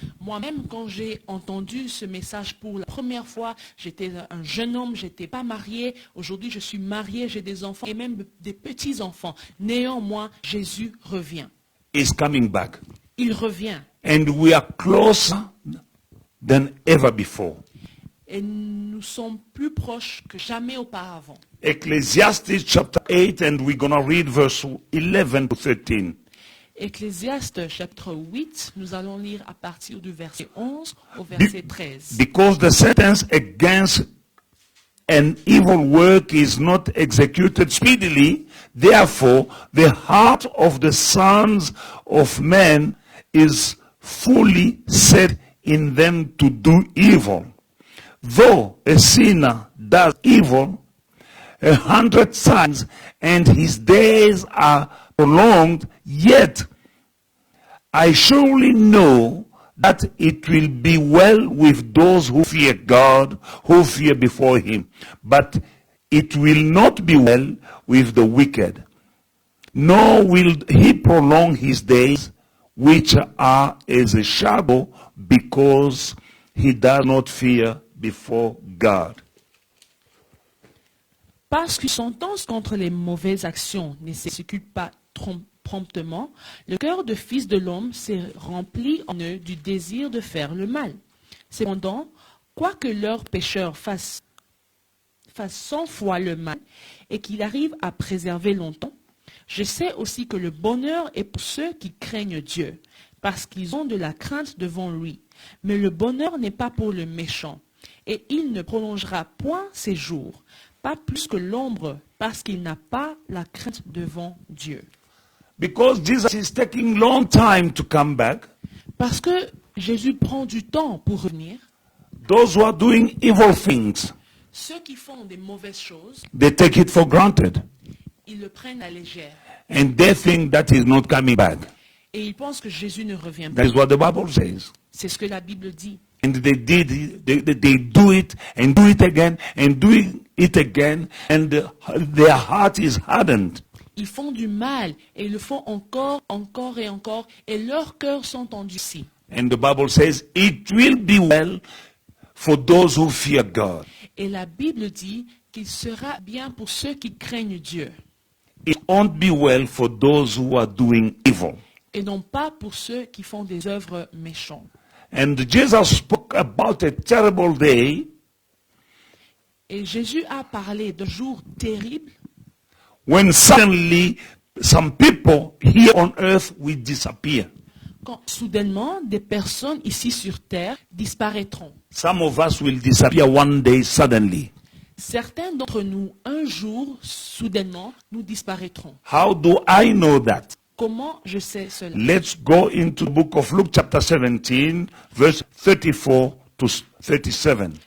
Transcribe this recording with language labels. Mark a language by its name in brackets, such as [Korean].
[French] Moi-même, quand j'ai entendu ce message pour la première fois, j'étais un jeune homme, je n'étais pas marié. Aujourd'hui, je suis marié, j'ai des enfants et même des petits-enfants. Néanmoins, Jésus revient. [English] He's coming back. [French] Il revient. [English] And we are closer than ever before. [French] Et nous sommes plus proches que jamais auparavant. [English] Ecclesiastes chapter 8, and we're going to read verse 11 to 13. [French] Ecclésiaste chapitre 8, nous allons lire à partir du verset 11 au verset 13. [English] Because the sentence against an evil work is not executed speedily, therefore the heart of the sons of men is fully set in them to do evil. Though a sinner does evil 100 times and his days are prolonged, yet I surely know that it will be well with those who fear God, who fear before him. But it will not be well with the wicked, nor will he prolong his days, which are as a shadow, because he does not fear before God. [French] Parce qu'une sentence contre les mauvaises actions ne s'exécute pas promptement, le cœur de fils de l'homme s'est rempli en eux du désir de faire le mal. Cependant, quoique leur pécheur fasse 100 fois le mal et qu'il arrive à préserver longtemps, je sais aussi que le bonheur est pour ceux qui craignent Dieu, parce qu'ils ont de la crainte devant lui. Mais le bonheur n'est pas pour le méchant, et il ne prolongera point ses jours, pas plus que l'ombre, parce qu'il n'a pas la crainte devant Dieu. [English] Because Jesus is taking long time to come back, [French] Parce que Jésus prend du temps pour revenir, [English] those who are doing evil things, [French] ceux qui font des mauvaises choses, [English] they take it for granted. [French] ils le prennent à légère. [English] And they think that he's not coming back. [French] Et ils pensent que Jésus ne revient [English] That [French] pas. [English] is what the Bible says. [French] C'est ce que la Bible dit. [English] And they do it and do it again and do it again, and their heart is hardened. [French] Ils font du mal et ils le font encore, encore et encore, et leurs cœurs sont endurcis. [English] And the Bible says it will be well for those who fear God. [French] Et la Bible dit qu'il sera bien pour ceux qui craignent Dieu, [English] It won't be well for those who are doing evil. [French] et non pas pour ceux qui font des œuvres méchantes. [English] And Jesus spoke about a terrible day [French] Et Jésus a parlé d'un jour terrible [English] when suddenly some people here on earth will disappear. [French] quand soudainement des personnes ici sur terre disparaîtront. [English] Some of us will disappear one day suddenly. [French] Certains d'entre nous, un jour, soudainement, nous disparaîtrons. [English] How do I know that? [French] Comment je sais cela? [English] Let's go into the book of Luke chapter 17, verse 34 to 37.